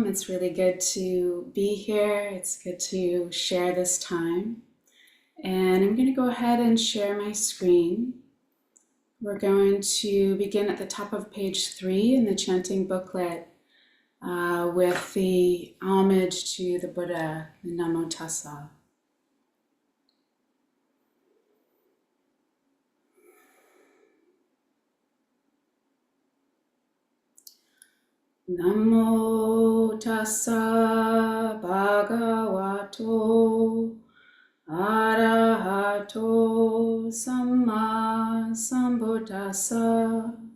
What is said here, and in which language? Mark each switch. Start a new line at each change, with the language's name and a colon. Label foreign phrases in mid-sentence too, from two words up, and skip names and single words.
English: It's really good to be here. It's good to share this time. And I'm going to go ahead and share my screen. We're going to begin at the top of page 3 in the chanting booklet with the homage to the Buddha, the Namo Tassa.
Pali: Namo Tassa Bhagavato Arahato Samma Sambuddhassa.